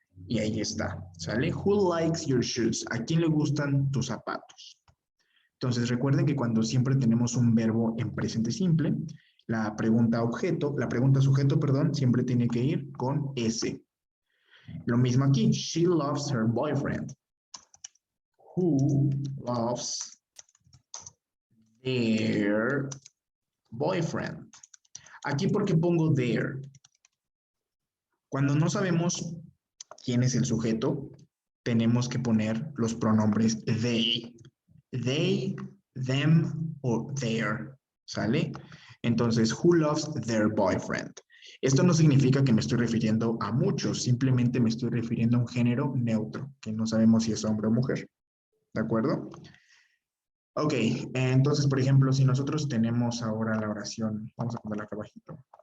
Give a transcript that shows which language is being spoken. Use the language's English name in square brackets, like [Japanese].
[Spanish] Y ahí está, ¿sale? [English] Who likes your shoes? [Spanish] ¿A quién le gustan tus zapatos? Entonces, recuerden que cuando siempre tenemos un verbo en presente simple, la pregunta sujeto, perdón, siempre tiene que ir con S. Lo mismo aquí, [English] she loves her boyfriend. Who loves their boyfriend? [Spanish] Aquí, ¿por qué pongo their? Cuando no sabemos quién es el sujeto, tenemos que poner los pronombres they. [English] They, them o their, ¿sale? Entonces, who loves their boyfriend? [Spanish] Esto no significa que me estoy refiriendo a muchos, simplemente me estoy refiriendo a un género neutro, que no sabemos si es hombre o mujer, ¿de acuerdo? Ok, entonces, por ejemplo, si nosotros tenemos ahora la oración, vamos a ponerla acá abajito.